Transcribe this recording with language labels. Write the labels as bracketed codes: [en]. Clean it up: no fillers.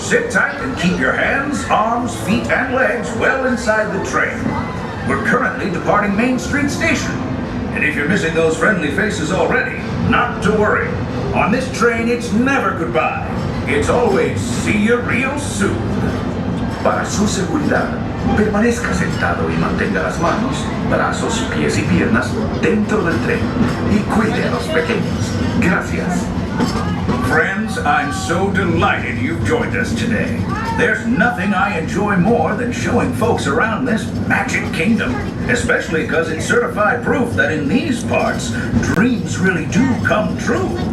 [en] Sit tight and keep your hands, arms, feet, and legs well inside the train. We're currently departing Main Street Station. And if you're missing those friendly faces already, not to worry. On this train, it's never goodbye. It's always see you real soon. [es] Para su seguridad, permanezca sentado y mantenga las manos, brazos, pies y piernas dentro del tren y cuide a los pequeños. Gracias. [en] Friends, I'm so delighted you've joined us today. There's nothing I enjoy more than showing folks around this Magic Kingdom, especially because it's certified proof that in these parts, dreams really do come true.